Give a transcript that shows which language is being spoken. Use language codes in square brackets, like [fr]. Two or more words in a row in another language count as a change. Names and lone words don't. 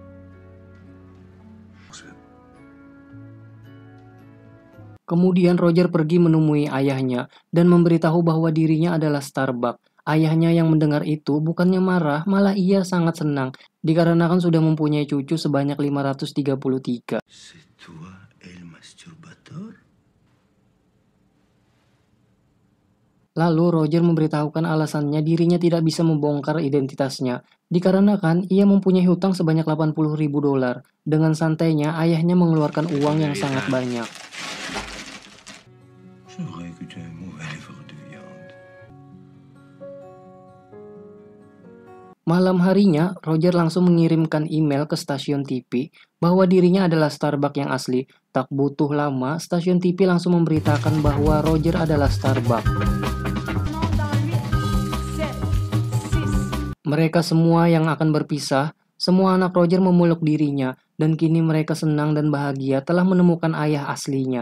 [id] Kemudian Roger pergi menemui ayahnya dan memberitahu bahwa dirinya adalah Starbuck. Ayahnya yang mendengar itu bukannya marah, malah ia sangat senang dikarenakan sudah mempunyai cucu sebanyak 533. [fr] C'est toi el masturbator? [id] Lalu Roger memberitahukan alasannya dirinya tidak bisa membongkar identitasnya, dikarenakan ia mempunyai hutang sebanyak 80.000 dolar. Dengan santainya, ayahnya mengeluarkan uang yang sangat banyak. [fr] C'est vrai que tu es un mauvais livreur de viande. [id] Malam harinya, Roger langsung mengirimkan email ke stasiun TV bahwa dirinya adalah Starbuck yang asli. Tak butuh lama, stasiun TV langsung memberitakan bahwa Roger adalah Starbuck. Mereka semua yang akan berpisah, semua anak Roger memeluk dirinya, dan kini mereka senang dan bahagia telah menemukan ayah aslinya.